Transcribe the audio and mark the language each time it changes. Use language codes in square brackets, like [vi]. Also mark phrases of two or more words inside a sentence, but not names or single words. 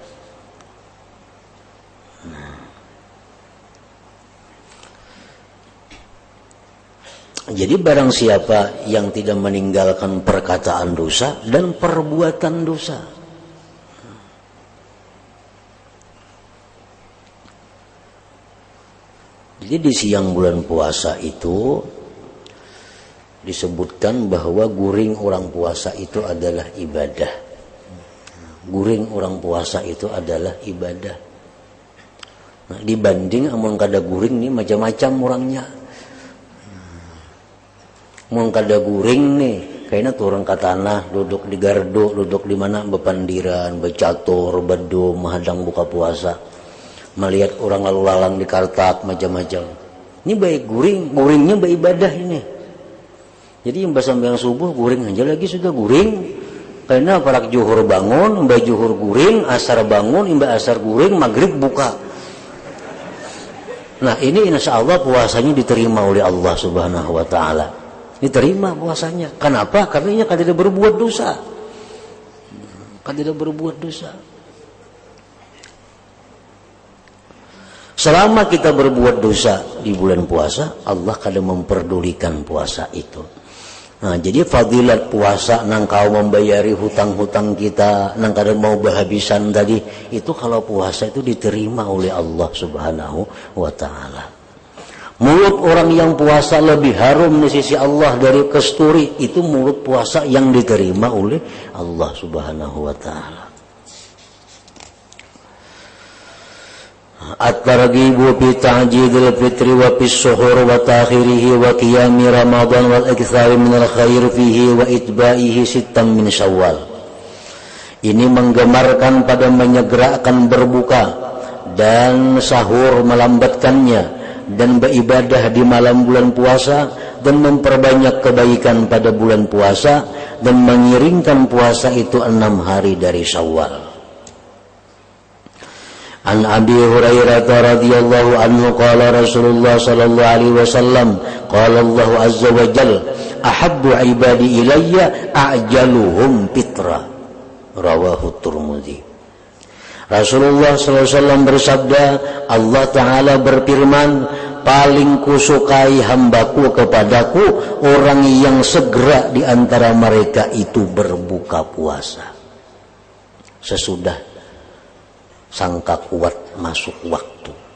[bjn] Jadi barang siapa yang tidak meninggalkan perkataan dosa dan perbuatan dosa, jadi di siang bulan puasa itu disebutkan bahwa guring orang puasa itu adalah ibadah. Guring orang puasa itu adalah ibadah. Nah, dibanding amun kada guring nih macam-macam orangnya. Mun kada guring nih, kayaknya turun ke tanah, duduk di gardu, duduk di mana bepandiran, becatur, bedum, menghadang buka puasa. Melihat orang lalu lalang di kartak macam-macam. Ini baik guringnya baik ibadah ini. Jadi yang sampai yang subuh guring aja lagi sudah guring. Karena para juhur bangun, mbak juhur guring, asar bangun, mbak asar guring, maghrib buka. [id] Nah ini [ar] إن شاء الله [id] puasanya diterima oleh Allah [ar] سبحانه وتعالى. [id] Diterima puasanya. Kenapa? Karena ini kan tidak berbuat dosa. Kan tidak berbuat dosa. Selama kita berbuat dosa di bulan puasa, Allah kadang memperdulikan puasa itu. [bjn] Nah, jadi fadilat puasa nang kau membayari hutang-hutang kita, nang kadang mau berhabisan tadi, itu kalau puasa itu diterima oleh Allah [ar] سبحانه وتعالى. [id] Mulut orang yang puasa lebih harum di sisi Allah dari kasturi, itu mulut puasa yang diterima oleh Allah [ar] سبحانه وتعالى. الترغيب في تعجيل الفطر و في السحور و تأخيره وقيام رمضان والإكثار من الخير فيه وإتباعه ستا من شوال. [id] Ini menggemarkan pada menyegerakan berbuka dan sahur melambatkannya, dan beribadah di malam bulan puasa, dan memperbanyak kebaikan pada bulan puasa, dan mengiringkan puasa itu 6 hari dari Syawal. [ar] عن أبي هريرة رضي الله عنه قال رسول الله صلى الله عليه وسلم قال الله عز وجل أحب عبادي إلي أعجلهم فطرا رواه الترمذي. [id] Rasulullah SAW bersabda, Allah Ta'ala berfirman, paling kusukai hambaku kepadaku orang yang segera di antara mereka itu berbuka puasa sesudah sangka kuat masuk waktu.